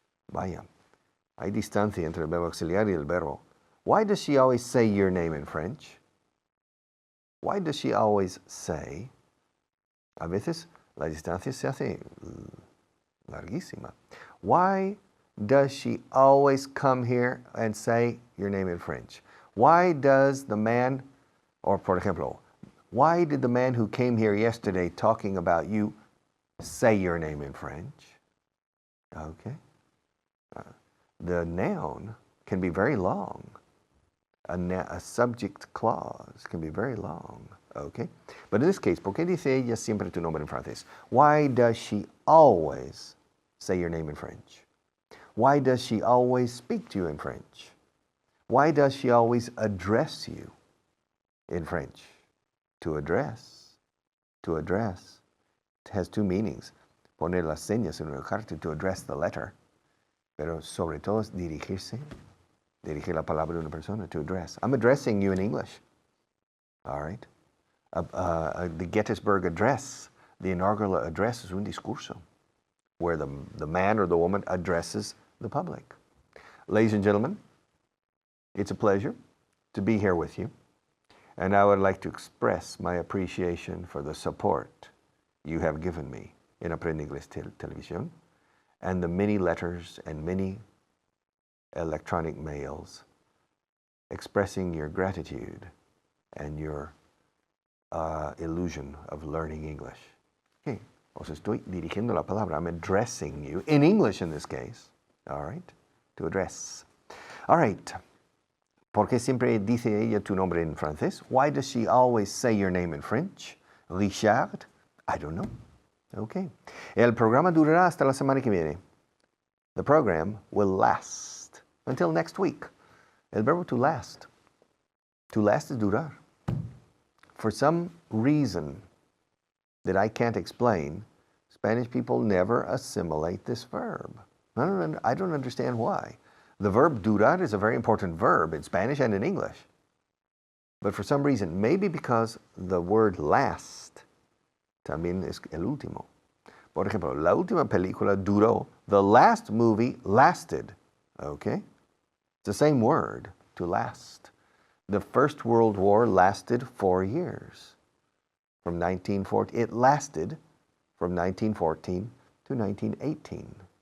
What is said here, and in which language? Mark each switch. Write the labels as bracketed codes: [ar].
[es] Vaya, hay distancia entre el verbo auxiliar y el verbo. [en] Why does she always say your name in French? Why does she always say? [es] A veces la distancia se hace larguísima. [en] Why does she always come here and say your name in French? Why does the man, or [es] por ejemplo, [en] why did the man who came here yesterday talking about you say your name in French? Okay. The noun can be very long. A subject clause can be very long. Okay. But in this case, [es] ¿por qué dice ella siempre tu nombre en francés? [en] Why does she always say your name in French? Why does she always speak to you in French? Why does she always address you in French? To address has two meanings. [es] Poner las señas en una carta, [en] to address the letter. [es] Pero sobre todo es dirigirse. Dirigir la palabra a una persona, [en] to address. I'm addressing you in English. All right. The Gettysburg Address, the inaugural address, is [es] un discurso [en] where the man or the woman addresses the public. Ladies and gentlemen, it's a pleasure to be here with you. And I would like to express my appreciation for the support you have given me in Aprender Inglés Televisión and the many letters and many electronic mails expressing your gratitude and your illusion of learning English. [es] Okay, os estoy dirigiendo la palabra. [en] I'm addressing you, in English in this case. All right, to address. All right. [es] ¿Por qué siempre dice ella tu nombre en francés? [en] Why does she always say your name in French? Richard? I don't know. Okay. [es] El programa durará hasta la semana que viene. [en] The program will last until next week. [es] El verbo [en] to last. To last is durar. For some reason that I can't explain, Spanish people never assimilate this verb. I don't understand why. The verb durar is a very important verb in Spanish and in English. But for some reason, maybe because the word last [es] también es el último. Por ejemplo, la última película duró. [en] The last movie lasted. Okay? It's the same word, to last. The First World War lasted 4 years. From 1914, it lasted from 1914 to 1918.